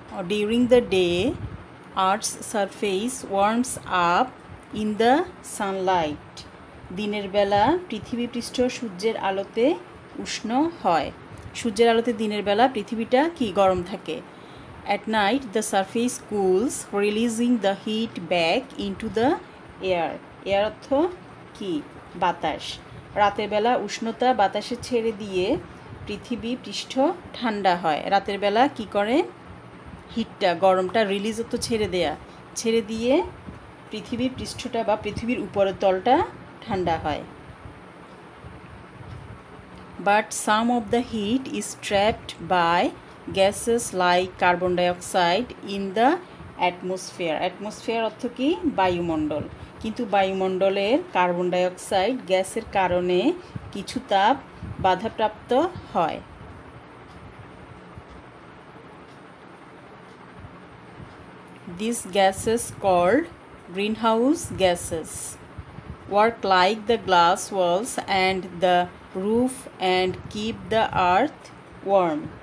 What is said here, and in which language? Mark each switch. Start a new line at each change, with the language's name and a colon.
English: During the day, Earth's surface warms up in the sunlight.
Bangla: দিনের বেলা পৃথিবী পৃষ্ঠ সূর্যের আলোতে উষ্ণ হয়। সূর্যের আলোতে দিনের বেলা পৃথিবীটা কি গরম থাকে।
English: At night, the surface cools, releasing the heat back into the air.
Bangla: Air অর্থ কি? বাতাস। রাতের বেলা উষ্ণতা বাতাসে ছেড়ে দিয়ে পৃথিবী পৃষ্ঠ ঠান্ডা হয়। রাতের বেলা কি করে? হিটটা, গরমটা রিলিজ অর্থ ছেড়ে দিয়ে পৃথিবীর পৃষ্ঠটা বা পৃথিবীর উপরের তলটা ঠান্ডা হয়।
English: But some of the heat is trapped by gases like carbon dioxide in the atmosphere.
Bangla: Atmosphere অর্থ কি? বায়ুমণ্ডল। কিন্তু বায়ুমণ্ডলের কার্বন ডাইঅক্সাইড গ্যাসের কারণে কিছু তাপ বাধাপ্রাপ্ত হয়।
English: These gases called greenhouse gases work like the glass walls and the roof and keep the earth warm.